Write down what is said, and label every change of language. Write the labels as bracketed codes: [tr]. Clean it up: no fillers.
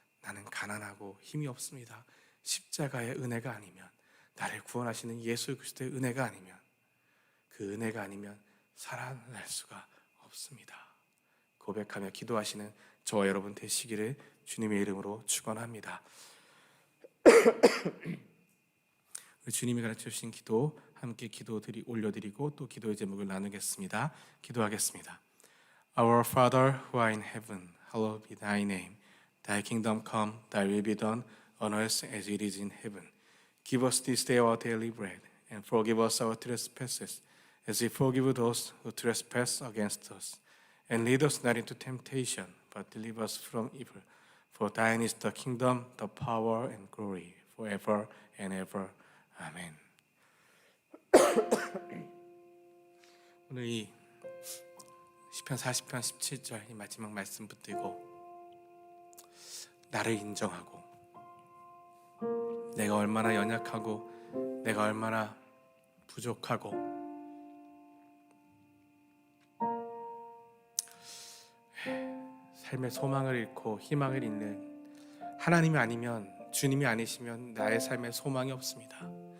[ko] 나는 가난하고 힘이 없습니다. 십자가의 은혜가 아니면, 나를 구원하시는 예수 그리스도의 은혜가 아니면, 그 은혜가 아니면 살아날 수가 없습니다. 고백하며 기도하시는 저와 여러분 되시기를 주님의 이름으로 축원합니다. 주님이 가르쳐 주신 기도 함께 올려드리고 또 기도의 제목을 나누겠습니다. 기도하겠습니다. [en] Our Father who art in heaven, hallowed be thy name. Thy kingdom come, thy will be done on earth as it is in heaven. Give us this day our daily bread, and forgive us our trespasses, as we forgive those who trespass against us. And lead us not into temptation, but deliver us from evil. For thine is the kingdom, the power, and glory, forever and ever. [ko] 아멘. 오늘 이 시편 40편 17절 이 마지막 말씀 붙들고 나를 인정하고 내가 얼마나 연약하고 내가 얼마나 부족하고 삶의 소망을 잃고 희망을 잃는 하나님이 아니면, 주님이 아니시면 나의 삶에 소망이 없습니다.